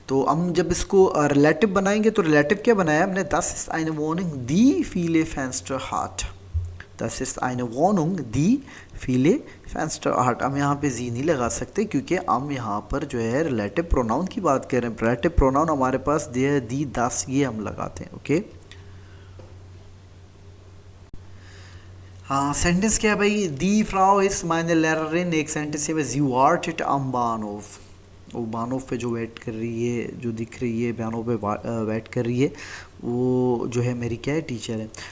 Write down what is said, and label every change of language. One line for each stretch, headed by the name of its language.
Hindi: तो हम जब इसको रिलेटिव बनाएंगे तो रिलेटिव क्या बनाया हमने,
German: das ist eine Wohnung, die viele Fenster hat। das ist eine Wohnung, die viele Fenster hat।
Hindi: हम यहाँ पे जी नहीं लगा सकते क्योंकि हम यहाँ पर जो है रिलेटिव प्रोनाउन की बात कर रहे हैं। रिलेटिव प्रोनाउन हमारे पास दे, दी, das, ये हम लगाते हैं। ओके, हाँ सेंटेंस क्या है भाई,
German: दी फ्राउ इस माइने लेररिन।
Hindi: एक सेंटेंस है,
German: जी वार्टेट am Bahnhof।
Hindi: वो बानोव पे जो वेट कर रही है, जो दिख रही है बानोव पे वेट कर रही है, वो जो है मेरी क्या है, टीचर है।